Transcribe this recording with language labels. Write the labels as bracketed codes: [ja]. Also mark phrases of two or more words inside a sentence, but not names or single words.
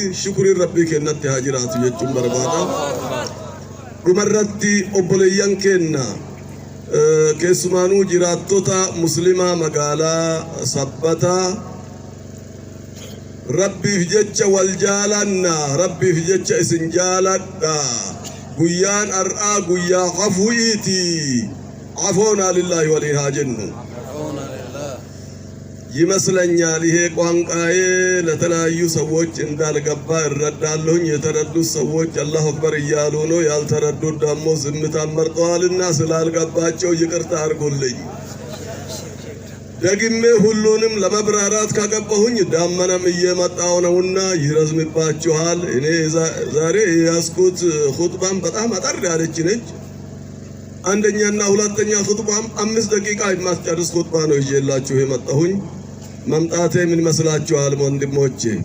[om] Shukuriin rabbii kennatti haa jiraatu jechuun barbaada. Dhumarratti obboleeyyan keenya keessumaanuu jiraattota muslimaa magaalaa Sabbataa rabbiif jecha wal jaalanna, rabbiif jecha isin jaaladha. Guyyaan har'aa guyyaa hafuu'iiti. Afoonaa lillahi waliin haa jennu [am] ይመስለኛል። ይሄ ቋንቋዬ ለተለያዩ ሰዎች እንዳልገባ እረዳለሁኝ። የተረዱት ሰዎች [ar] الله أكبر [am] እያሉ ነው። ያልተረዱት ደግሞ ዝምታን መርጠዋልና ስላልገባቸው ይቅርታ አድርጉልኝ። ደግሜ ሁሉንም ለመብራራት ካገባሁኝ ዳመናም እየመጣው ነውና ይረዝምባችኋል። እኔ ዛሬ ያስኩት ኹጥባም በጣም አጠር ያለች ነች። አንደኛና ሁለተኛ ኹጥባም 5 ደቂቃ የማስጨርስ ኹጥባ ነው ይዤላችሁ የመጣሁኝ። መምጣቴ ምን መስላችኋል ወንድሞቼ?